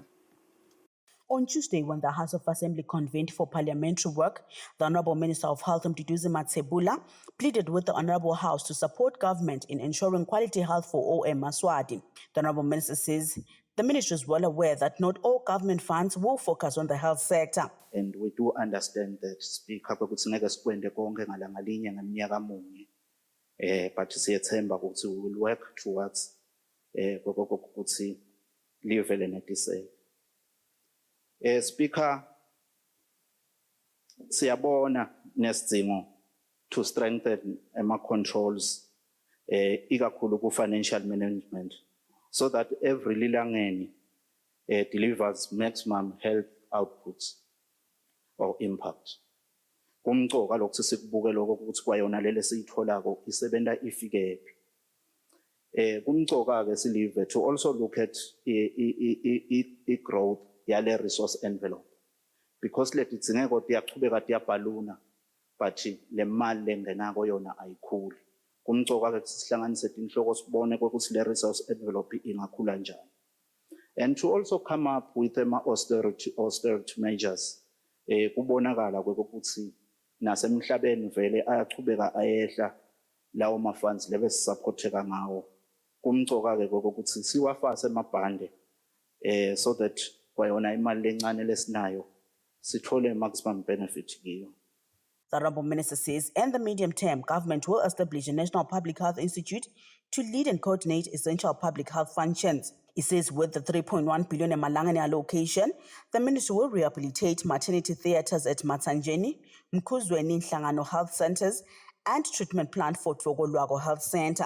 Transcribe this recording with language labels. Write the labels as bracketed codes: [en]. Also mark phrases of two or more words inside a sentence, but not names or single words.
[en] On Tuesday, when the House of Assembly convened for parliamentary work, the Honourable Minister of Health, Mduduzi Mathebula, pleaded with the Honourable House to support government in ensuring quality health for all in Maswati. The Honourable Minister says the ministry is well aware that not all government funds will focus on the health sector. And we do understand that Speaker [ss] ukuthi ngeke sikwende konke ngalanga linye ngeminyaka munye. But siyethemba ukuthi [en] we will work towards [ss] ukuthi live lenetise. [en] Speaker, [ss] siyabona nesidingo [en] to strengthen controls [ss] ikakhulu ku [en] financial management so that every lilangeni delivers maximum health outputs or impact. [ss] Kumcoka lokho sikubuke lokho ukuthi kwayona lele siyitholako isebenta ifike phi. Kumcoka ke silive [en] to also look at growth [ss] yale [en] resource envelope because [ss] lethi dzingeko tiyachubeka tiyabhaluna but le mali lengenako yona ayikhuli. Kumcoka ke sihlanganise inhloko sibone ukuthi le [en] resource envelope [ss] ingakhula njani. [en] And to also come up with austerity measures [ss] kubonakala ukuthi nasemhlabeni vele ayachubeka ayehla lawo ma funds lebe sisupporteka ngawo. Kumcoka ke ukuthi siwafase emabhande [en] so that [ss] kwayona imali lencane lesinayo sithole [en] maximum benefit [ss] kiyo. [en] The Honourable Minister says in the medium term, government will establish a National Public Health Institute to lead and coordinate essential public health functions. He says with the 3.1 billion Malangani allocation, the ministry will rehabilitate maternity theatres at Matsanjeni, Mkuzweni Nhlangano Health Centres and treatment plant for Tlogolwago Health Centre.